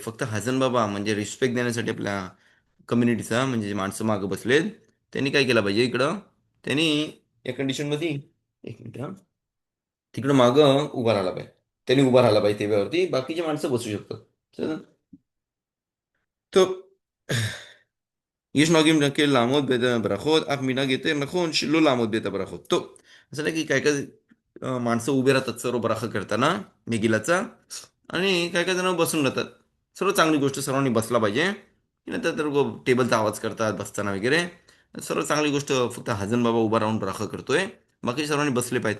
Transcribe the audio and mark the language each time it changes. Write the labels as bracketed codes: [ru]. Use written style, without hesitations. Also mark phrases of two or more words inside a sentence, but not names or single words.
[mr] फक्त हजन बाबा म्हणजे रिस्पेक्ट देण्यासाठी आपल्या कम्युनिटीचा, म्हणजे जे माणसं मागं बसलेत, त्यांनी काय केलं पाहिजे इकडं, त्यांनी या कंडिशनमध्ये एक मिनिट हा, तिकडं मागं उभा राहिला पाहिजे. त्यांनी उभा राहिला पाहिजे टेबलवरती, बाकीची माणसं बसू शकतात. चला. [he] तो יש נוהגים להקל לעמוד בית הברכות, אף מנהג יותר נכון שלא לעמוד בית הברכות. טוב, [mr] असं नाही की काय काय माणसं उभे राहतात सर्व बराख करताना मेगिलाचा, आणि काय काय जण बसून राहतात. सर्व चांगली गोष्ट, सर्वांनी बसला पाहिजे. नंतर तर टेबलचा आवाज करतात बसताना वगैरे. सर्व चांगली गोष्ट, फक्त हजन बाबा उभा राहून बराख करतोय, बाकी सर्वांनी बसले पाहिजेत.